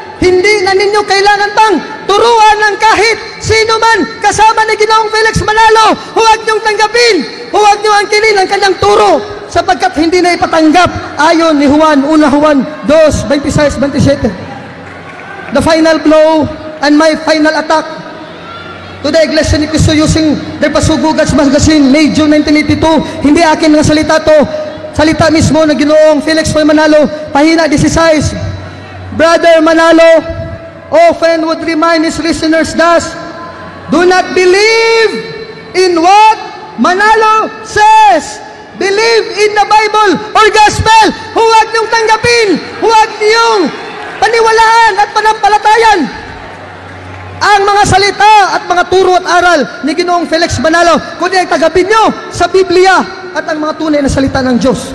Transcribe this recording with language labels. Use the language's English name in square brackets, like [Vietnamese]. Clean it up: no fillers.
[Filipino] Hindi na ninyo kailangan pang turuan ng kahit sino man kasama ni Ginoong Felix Manalo. Huwag niyong tanggapin, huwag niyo angkinin ang kanyang turo sapagkat hindi na ipatanggap ayon ni Juan, 1 Juan 2:26-27. [English] The final blow and my final attack to the Iglesia ni Cristo using their Pasugugats magazine, May, June 1982. [Filipino] Hindi akin ng salita to, salita mismo ng Ginoong Felix Manalo, pahina 16. [English] Brother Manalo often would remind his listeners thus, do not believe in what Manalo says. Believe in the Bible or Gospel. [Filipino] Huwag niyong tanggapin, huwag niyong paniwalaan at panampalatayan ang mga salita at mga turo at aral ni Ginoong Felix Manalo, kundi ang tagapin niyo sa Biblia at ang mga tunay na salita ng Diyos.